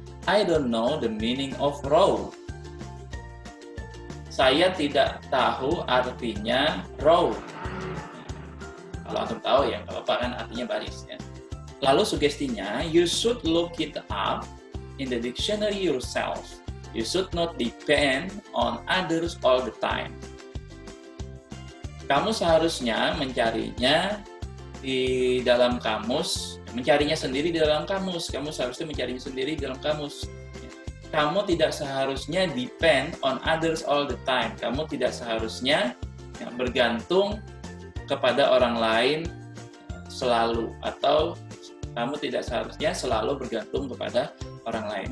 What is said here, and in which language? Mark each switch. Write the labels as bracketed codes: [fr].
[en] I don't know the meaning of row. [id] Saya tidak tahu artinya row. Kalau antum tahu ya, nggak apa-apa kan artinya baris ya. Lalu sugestinya, [en] you should look it up in the dictionary yourself. You should not depend on others all the time. [id] Kamu seharusnya mencarinya di dalam kamus, mencarinya sendiri di dalam kamus. Kamu seharusnya mencarinya sendiri di dalam kamus. Kamu tidak seharusnya [en] depend on others all the time. [id] Kamu tidak seharusnya bergantung kepada orang lain selalu, atau kamu tidak seharusnya selalu bergantung kepada orang lain.